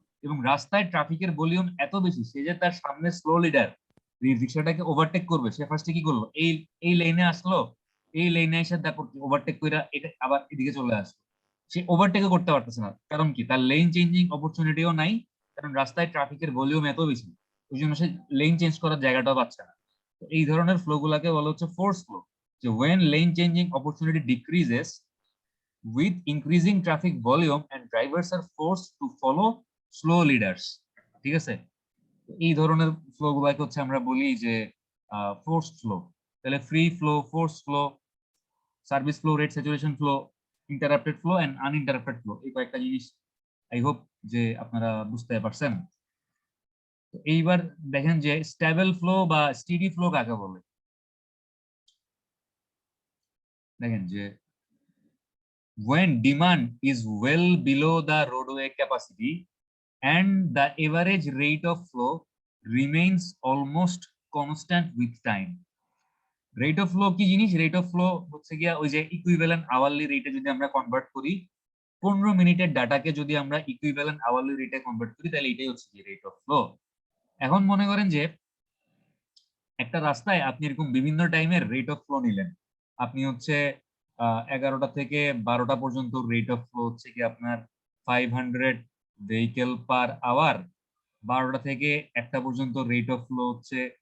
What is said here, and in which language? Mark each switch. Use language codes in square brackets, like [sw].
[bn] এবং রাস্তায় ট্রাফিকের ভলিউম এত বেশি, সে যে তার সামনে স্লো লিডার রিক্সাটাকে ওভারটেক করবে, সে ফার্স্টে কি করলো, এই এই লেনে আসলো, এই লেনে এসে দেখো ওভারটেক করে এটা আবার এদিকে চলে আসলো। সে ওভারটেকও করতে পারতেছে না, কারণ কি তার লেন চেঞ্জিং অপরচুনিটিও নাই, কারণ রাস্তায় ট্রাফিকের ভলিউম এত বেশি, ওই জন্য সে লেন চেঞ্জ করার জায়গাটাও পাচ্ছে না। তো এই ধরনের ফ্লো গুলাকে বলা হচ্ছে force flow. [en] So when lane changing opportunity decreases with increasing traffic volume and drivers are forced to follow slow leaders। [bn] ঠিক আছে, এই ধরনের ফ্লো গুলাকে হচ্ছে আমরা বলি যে ফোর্সড ফ্লো। তাহলে free flow, force flow, service flow, rate saturation flow, interrupted flow and uninterrupted flow, এই কয়েকটা জিনিস আই হোপ যে আপনারা বুঝতে পারছেন। তো এইবার দেখেন যে স্টেবল ফ্লো বা স্টেডি ফ্লো কাকে বলে। দেখেন যে [en] when demand is well below the roadway capacity and the average rate of flow remains almost constant with time। [bn] Rate of flow কি জিনিস? রেট অফ ফ্লো হচ্ছে গিয়া ওই যে ইকুইভ্যালেন্ট আওয়ারলি রেটে যদি আমরা কনভার্ট করি, 15 মিনিটের ডাটাকে যদি আমরা ইকুইভ্যালেন্ট আওয়ারলি রেটে কনভার্ট করি, তাহলে এটাই হচ্ছে কি রেট অফ ফ্লো। এখন মনে করেন যে একটা রাস্তায় আপনি এরকম বিভিন্ন টাইমের রেট অফ ফ্লো নিলেন, আপনি হচ্ছে 11টা থেকে 12টা পর্যন্ত রেট অফ ফ্লো হচ্ছে কি আপনার 500 ভেহিকেল পার আওয়ার, 12টা থেকে 1টা পর্যন্ত রেট অফ ফ্লো হচ্ছে